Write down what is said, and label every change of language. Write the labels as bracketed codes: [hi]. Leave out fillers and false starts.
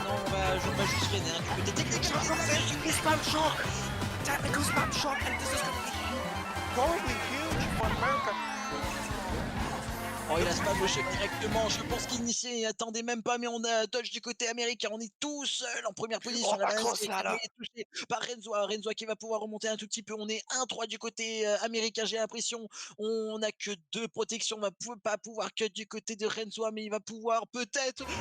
[fr] Non, on va juste freiner du côté technique. [en] spam shock! Technical spam shock, and this is gonna be horribly huge for America. [fr] Oh, il a spam le choc directement. Je pense qu'il n'y attendait même pas, mais on a dodge du côté américain. On est tout seul en première position. La balance qui est touchée par Renzo. Renzo qui va pouvoir remonter un tout petit peu. On est 1-3 du côté américain, j'ai l'impression. On n'a que 2 protections. On va pas pouvoir cut du côté de Renzo, mais il va pouvoir peut-être.